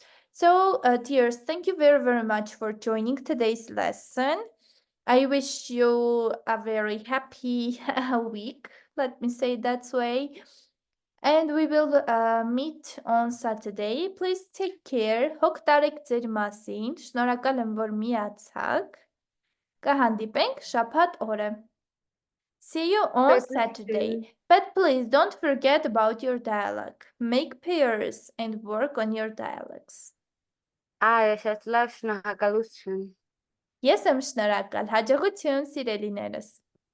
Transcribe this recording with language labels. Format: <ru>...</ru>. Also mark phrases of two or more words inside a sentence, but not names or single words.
<en>So, dears, thank you very, very much for joining today's lesson. I wish you a very happy week, let me say that way. And we will meet on Saturday. Please take care.</en> <hy>Հոգ տարեք ձեր մասին։ Շնորհակալ եմ, որ միացաք։ Կհանդիպենք շաբաթ օրը։</hy> <en>See you on Saturday. But please don't forget about your dialogue. Make pairs and work on your dialogues.</en> <hy>Շատ լավ, շնորհակալություն։ Ես եմ շնորհակալ։ Հաջողություն, սիրելիներս։</hy>